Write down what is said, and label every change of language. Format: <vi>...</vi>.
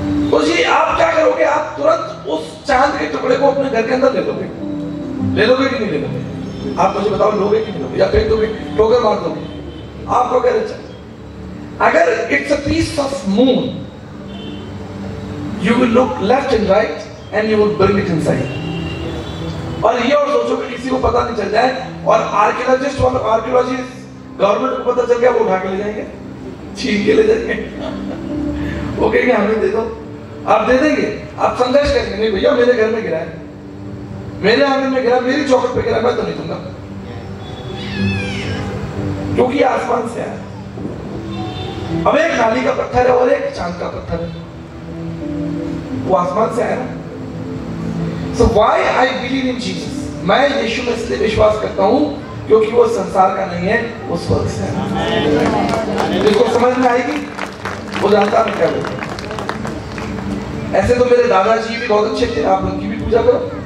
<hi>तो जी आप क्या करोगे, आप तुरंत उस चांद के टुकड़े को अपने घर के अंदर ले लोगे कि नहीं ले लोगे? आप मुझे बताओ, लोगे कि नहीं लोगे, या फेंक दोगे, ठोकर मार दोगे? आपको क्या लगता है? अगर</hi> <en>It's a piece of moon, you will look left and right and you will bring it inside।</en> <hi>और ये और सोचो कि किसी को पता नहीं चल जाए, और आर्कियोलॉजिस्ट और आर्कियोलॉजिस्ट गवर्नमेंट को पता चल गया, वो उठा के ले जाएंगे, छीन के ले जाएंगे। वो कहेंगे हमें दे दो, आप दे देंगे? आप संघर्ष करेंगे? नहीं भैया, मेरे घर में गिरा है, मेरे आंगन में गिरा, मेरी चौखट पे गिरा, मैं तो नहीं दूंगा, क्योंकि आसमान से आया। अब एक नाली का पत्थर है और एक चांद का पत्थर है, वो आसमान से आया ना।</hi> <en>So why I believe in Jesus?</en> <hi>मैं यीशु में इसलिए विश्वास करता हूँ क्योंकि वो संसार का नहीं है, वो स्वर्ग से है। जिसको समझ में आएगी वो जानता मैं क्या बोलता हूँ। ऐसे तो मेरे दादाजी भी बहुत अच्छे थे, आप उनकी भी पूजा करो।</hi>